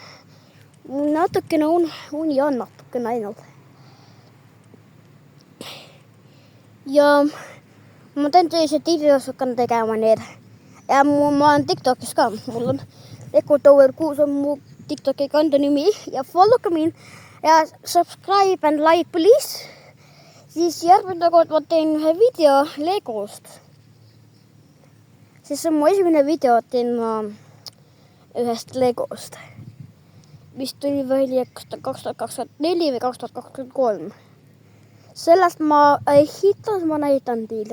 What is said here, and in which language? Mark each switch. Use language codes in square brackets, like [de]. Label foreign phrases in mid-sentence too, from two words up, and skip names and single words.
[et] Natukene uni on natukene ainult. Ja ma teen sellised videos, hakkan tegema need. Ja ma olen TikTokis ka. Mul on Ecotower 6 on mu TikToki kanda nimi. Ja follow ka mind. [en] Ja subscribe and like please. [et] Siis järgmine kord ma teen ühe video Legost. Siis on mu esimene video, teen ma ühest Legost. Mis tuli välja 2024 või 2023. Sellest ma hitas, ma näitan teile.